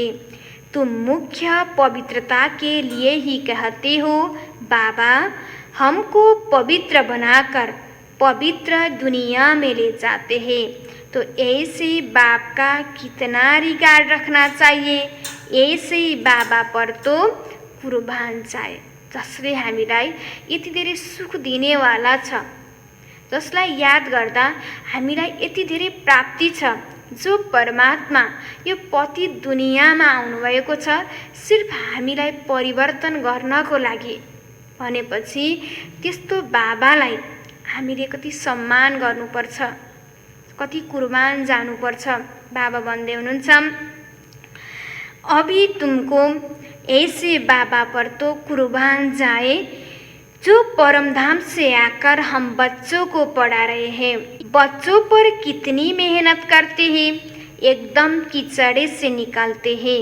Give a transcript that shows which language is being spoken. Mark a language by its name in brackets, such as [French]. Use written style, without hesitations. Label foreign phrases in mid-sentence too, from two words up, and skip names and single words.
[Hindi] तुम मुख्य पवित्रता के लिए ही कहते हो बाबा हमको पवित्र बनाकर पवित्र दुनिया में ले जाते हैं। तो ऐसे बाप का कितना रिगार्ड रखना चाहिए, ऐसे बाबा पर तो कुर्बान जाए, [Nepali] जसले हामीलाई यति धेरै सुख दिनेवाला छ, जसलाई याद गर्दा हामीलाई यति धेरै प्राप्ति छ। जो परमात्मा यो पतित दुनियाँमा आउनुभएको छ सिर्फ हामीलाई परिवर्तन गर्नको लागि भनेपछि त्यस्तो बाबालाई हामीले कति सम्मान गर्नुपर्छ, कति कुर्बान जानुपर्छ। बाबा भन्दै हुनुहुन्छ [Hindi] अभी तुमको ऐसे बाबा पर तो कुर्बान जाए जो परमधाम से आकर हम बच्चों को पढ़ा रहे हैं। बच्चों पर कितनी मेहनत करते हैं, एकदम कीचड़े से निकालते हैं।